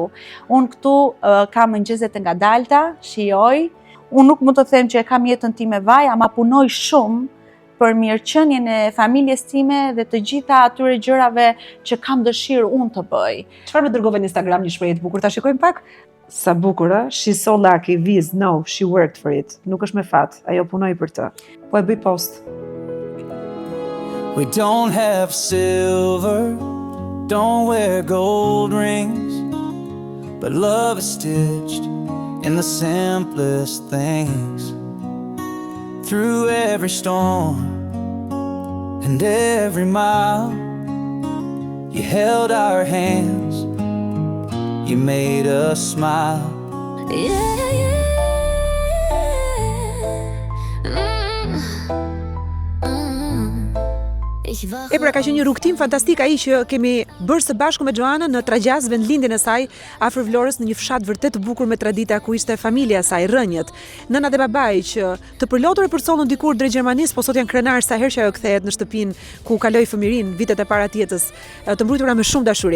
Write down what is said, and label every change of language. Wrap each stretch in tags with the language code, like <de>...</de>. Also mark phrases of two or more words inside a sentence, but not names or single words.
<sq>Unë këtu kam mëngjeset e ngadalta, shijoj. Unë nuk mund të them që e kam jetën time vaj, ama punoj shumë për mirëqenien e familjes time dhe të gjitha atyre gjërave që kam dëshirë unë të bëj. Çfarë më dërgove në Instagram një shprehje të bukur? Ta shikojmë pak. Sa bukur, ë?</sq> <en>She's so lucky, Viz, no, she worked for it.</en> <sq>Nuk është me fat, ajo punoi për të. Po e bëj post.</sq> <en>We don't have silver, don't wear gold rings, but love is stitched in the simplest things. Through every storm and every mile, you held our hands, you made us smile.</en> <sq>E pra ka qenë një rrugtim fantastik ai që kemi bërë së bashku me Joanën në Tragjaz, vendlindjen e saj afër Vlorës, në një fshat vërtet të bukur me tradita ku ishte familja e saj, rënjët, nëna dhe babai që të përlotur e përcollën dikur drejt Gjermanisë, po sot janë krenar sa herë që ajo kthehet në shtëpinë ku kaloi fëmirin, vitet e para jetës, të mbrutura me shumë dashuri.</sq>